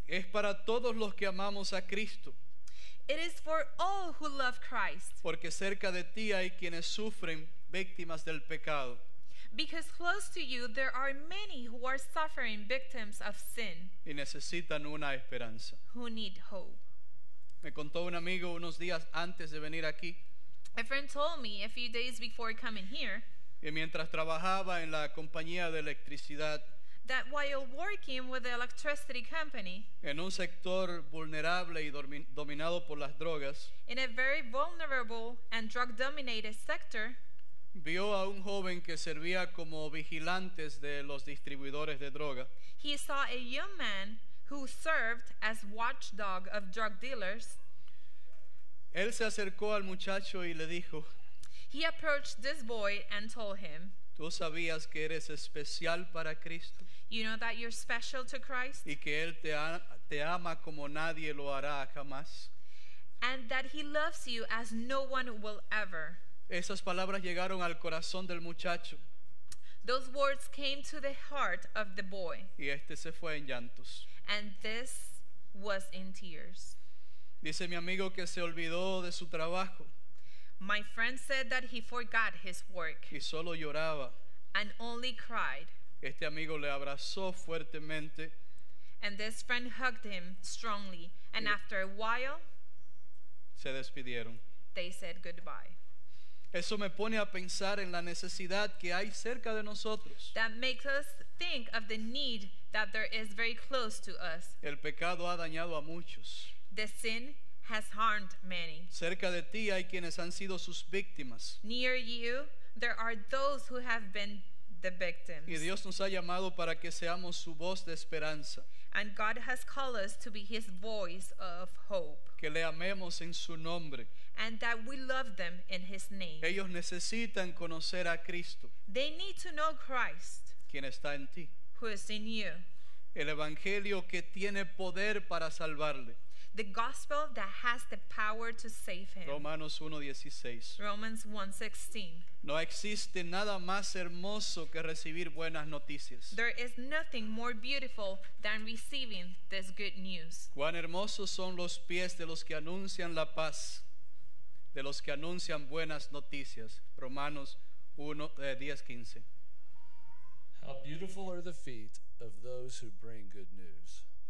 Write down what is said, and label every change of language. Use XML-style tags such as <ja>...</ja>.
<es>Es para todos los que amamos a Cristo,</es> <en>It is for all who love Christ,</en> <es>porque cerca de ti hay quienes sufren víctimas del pecado</es> <en>because close to you there are many who are suffering victims of sin,</en> <es>y necesitan una esperanza.</es> <en>who need hope.</en> <es>Me contó un amigo unos días antes de venir aquí</es> <en>A friend told me a few days before coming here</en> <es>que mientras trabajaba en la compañía de electricidad</es> <en>that while working with the electricity company</en> <es>en un sector vulnerable y dominado por las drogas,</es> <en>in a very vulnerable and drug-dominated sector,</en> <es>vio a un joven que servía como vigilantes de los distribuidores de droga</es> <en>he saw a young man who served as watchdog of drug dealers.</en> <es>Él se acercó al muchacho y le dijo:</es> <en>He approached this boy and told him,</en> <es>¿tú sabías que eres especial para Cristo</es> <en>you know that you're special to Christ</en> <es>y que Él te ama como nadie lo hará jamás?</es> <en>and that he loves you as no one will ever.</en> <es>Esas palabras llegaron al corazón del muchacho</es> <en>Those words came to the heart of the boy,</en> <es>y este se fue en llantos.</es> <en>and this was in tears.</en> <es>Dice mi amigo que se olvidó de su trabajo</es> <en>My friend said that he forgot his work</en> <es>y solo lloraba.</es> <en>and only cried.</en> <es>Este amigo le abrazó fuertemente</es> <en>And this friend hugged him strongly. And Yeah. after a while,</en> <es>se despidieron.</es> <en>they said goodbye.</en> <es>Eso me pone a pensar en la necesidad que hay cerca de nosotros.</es> <en>That makes us think of the need that there is very close to us.</en> <es>El pecado ha dañado a muchos.</es> <en>The sin has harmed many.</en> <es>Cerca de ti hay quienes han sido sus víctimas.</es> <en>Near you, there are those who have been the victims.</en> <es>Y Dios nos ha llamado para que seamos su voz de esperanza.</es> <en>And God has called us to be his voice of hope.</en> <es>Que le amemos en su nombre.</es> <en>And that we love them in his name.</en> <es>Ellos necesitan conocer a Cristo,</es> <en>They need to know Christ,</en> <es>quien está en ti.</es> <en>who is in you.</en> <es>El evangelio que tiene poder para salvarle.</es> <en>The gospel that has the power to save him.</en> <es>Romanos 1:16.</es> <en>Romans 1:16.</en> <es>No existe nada más hermoso que recibir buenas noticias.</es> <en>There is nothing more beautiful than receiving this good news.</en> <es>Cuán hermosos son los pies de los que anuncian la paz, de los que anuncian buenas noticias. Romanos 10:15.</es> <en>How beautiful are the feet of those who bring good news.</en>